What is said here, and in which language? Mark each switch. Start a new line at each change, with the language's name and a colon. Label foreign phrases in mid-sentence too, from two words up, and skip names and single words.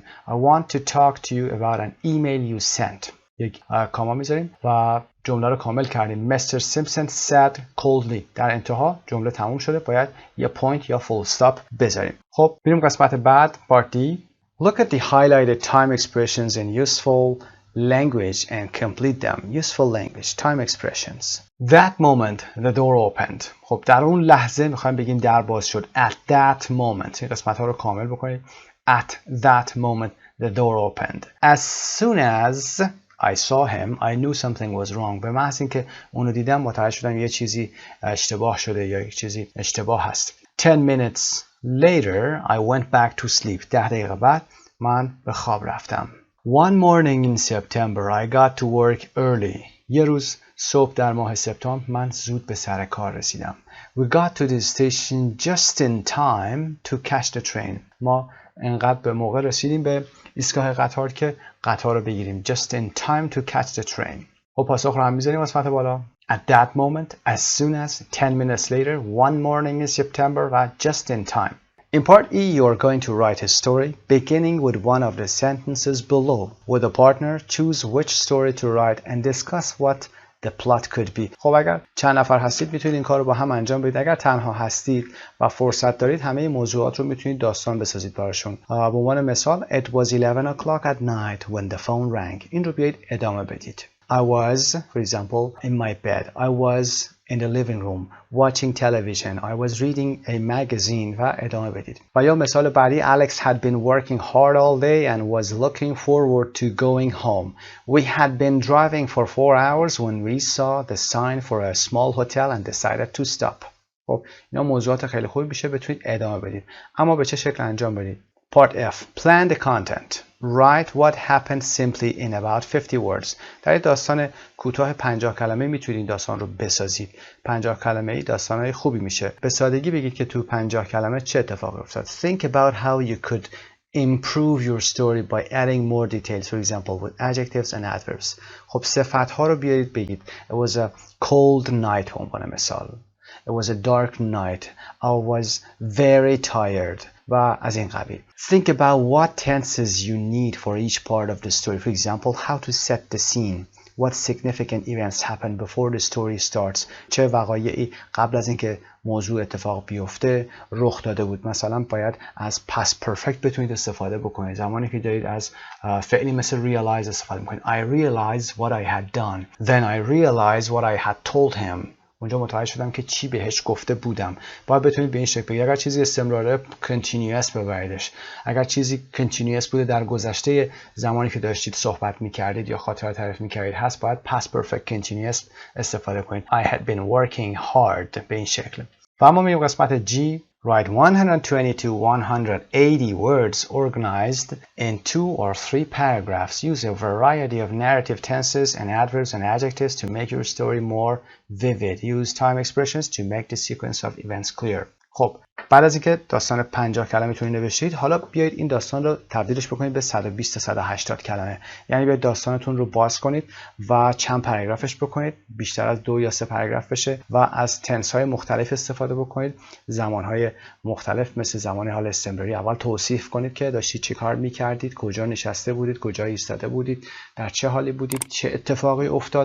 English: I want to talk to you about an email you sent.
Persian: یک کاما میذاریم و جمله رو کامل کردیم.
English: Mr. Simpson said coldly.
Persian: در انتها جمله تموم شده، باید یه پوینت یا
English: full stop
Persian: بذاریم. خب بریم قسمت بعد،
English: Part D. Look at the highlighted time expressions in useful language and complete them. Useful language, time expressions. That moment the door opened.
Persian: خب در اون لحظه میخوایم بگیم در باز شد.
English: At that moment.
Persian: این قسمت ها رو کامل بکنید.
English: At that moment the door opened. As soon as I saw him, I knew something was wrong.
Persian: به محض اینکه اونو دیدم متوجه شدم یه چیزی اشتباه شده یا یک چیزی اشتباه هست.
English: 10 minutes later I went back to sleep.
Persian: 10 دقیقه بعد من به خواب رفتم.
English: One morning in September I got to work early.
Persian: یه روز صبح در ماه سپتامبر من زود به سر کار رسیدم.
English: We got to the station just in time to catch the train.
Persian: ما انقدر به موقع رسیدیم به ایستگاه قطار که قطار رو بگیریم.
English: Just in time to catch the train.
Persian: و پاسخ رو هم میذاریم قسمت بالا.
English: At that moment, as soon as, 10 minutes later, one morning in September, و just in time. In part E, you are going to write a story beginning with one of the sentences below. With a partner, choose which story to write and discuss what the plot could be.
Persian: خب اگر چند نفر هستید میتونید این کار رو با هم انجام بدید. اگر تنها هستید و فرصت دارید همه موضوعات رو میتونید داستان بسازید براشون. به عنوان مثال
English: It was 11 o'clock at night when the phone rang.
Persian: این رو بیایید ادامه بدید.
English: I was, for example, in my bed. I was in the living room watching television. I was reading a magazine
Persian: و ادامه بدید. و یا مثال بعدی
English: Alex had been working hard all day and was looking forward to going home. We had been driving for 4 hours when we saw the sign for a small hotel and decided to stop.
Persian: خب اینا موضوعات خیلی خوبی میشه بتونید ادامه بدید. اما به چه شکل انجام بدید؟
English: Part F. Plan the content. Write what happened simply in about 50 words.
Persian: در این داستان کوتاه 50 کلمه میتونید این داستان رو بسازید. 50 کلمه ای داستانای خوبی میشه. به سادگی بگید که تو 50 کلمه چه اتفاقی افتاد.
English: Think about how you could improve your story by adding more details, for example with adjectives and adverbs.
Persian: خب صفت ها رو بیارید بگید.
English: It was a cold night
Persian: به عنوان مثال.
English: It was a dark night. I was very tired.
Persian: و از این قبیل.
English: Think about what tenses you need for each part of the story. For example, how to set the scene. What significant events happen before the story starts.
Persian: چه وقایعی قبل از اینکه موضوع اتفاق بیفته رخ داده بود. مثلا باید از
English: past perfect
Persian: بتونید استفاده بکنید. زمانی که دارید از فعلی مثل realize استفاده میکنید.
English: I realized what I had done. Then I realized what I had told him.
Persian: اونجا متوجه شدم که چی بهش گفته بودم. باید بتونید به این شکل بگید. اگر چیزی استمراره continuous ببریدش. اگر چیزی continuous بوده در گذشته زمانی که داشتید صحبت میکردید یا خاطره تعریف میکردید هست، باید
English: past perfect continuous
Persian: استفاده کنید.
English: I had been working hard
Persian: به این شکل. و اما میریم قسمت G.
English: Write 120 to 180 words organized in 2 or 3 paragraphs. Use a variety of narrative tenses and adverbs and adjectives to make your story more vivid. Use time expressions to make the sequence of events clear.
Persian: خب بعد از اینکه داستان 50 کلمه تون نوشتید، حالا بیایید این داستان رو تبدیلش بکنید به 120 تا 180 کلمه. یعنی بیایید داستانتون رو باز کنید و چند پاراگرافش بکنید، بیشتر از 2 یا 3 پاراگراف بشه و از تنس های مختلف استفاده بکنید. زمان های مختلف مثل زمان حال استمراری اول توصیف کنید که داشتید چه کار میکردید، کجا نشسته بودید، کجا ایستاده بودید، در چه حالی بودید، چه اتفاقی افتاد.